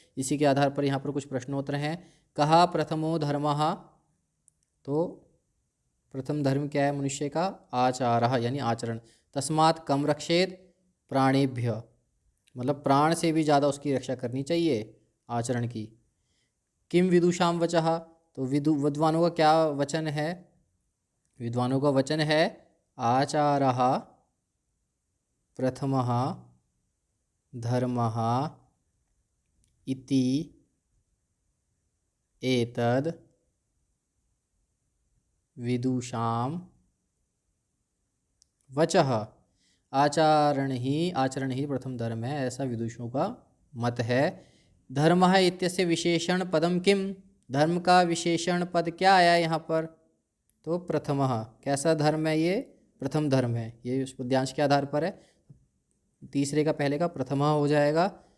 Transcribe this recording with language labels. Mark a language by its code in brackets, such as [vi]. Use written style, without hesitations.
[hi] इसी के आधार पर यहाँ पर कुछ प्रश्नोत्तर हैं। कहा [sa] प्रथमो धर्मः, [hi] तो प्रथम धर्म क्या है मनुष्य का? [sa] आचारः [hi] यानी आचरण। [sa] तस्मात् कम रक्षेत प्राणेभ्य, [hi] मतलब प्राण से भी ज़्यादा उसकी रक्षा करनी चाहिए आचरण की। [sa] किम विदुषाम वचः, [hi] तो विद्वानों का क्या वचन है? विद्वानों का वचन है [sa] आचारः प्रथमः धर्मः इति एतद् विदुषाम वचः। [hi] आचरण ही प्रथम धर्म है, ऐसा विदुषों का मत है। [sa] धर्मः इत्यस्य विशेषण पदम किम, [hi] धर्म का विशेषण पद क्या आया यहाँ पर? तो प्रथमः। कैसा धर्म है ये? प्रथम धर्म है। ये उस पद्यांश के आधार पर है। तीसरे का पहले का प्रथमा हो जाएगा।